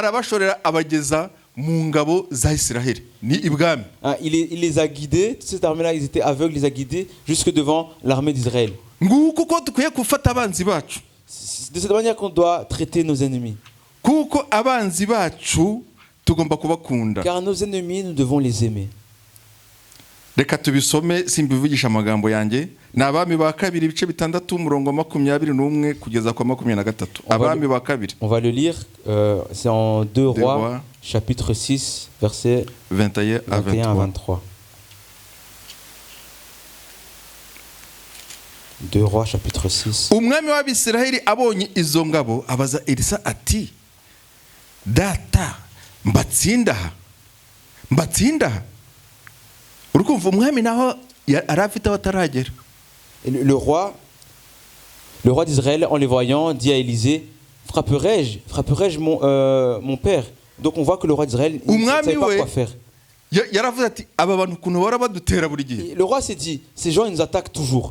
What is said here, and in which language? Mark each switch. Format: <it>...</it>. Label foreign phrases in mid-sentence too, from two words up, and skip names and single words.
<fr>Il les a guidés, toute cette armée-là, ils étaient aveugles, ils les a guidés jusque devant l'armée d'Israël. C'est de cette manière qu'on doit traiter nos ennemis. Car nos ennemis, nous devons les aimer.</fr> <rw>Reka tubisome simbivugisha amagambo yanjye n'abami ba kabiri ibice bitandatu umurongo 21 kugeza kwa 23. Abami ba kabiri.</rw> <fr>On va le lire, c'est en 2 Rois chapitre 6 versets 21 à 23. 2 Rois chapitre 6.</fr> <rw>Umwami w'Abisiraheli abonye izo ngabo abaza Elisa ati data mbatsinda</rw> <fr>Le roi d'Israël, en les voyant, dit à Élisée, frapperai-je mon père? Donc on voit que le roi d'Israël ne savait pas quoi faire. Le roi s'est dit, ces gens ils nous attaquent toujours.</fr>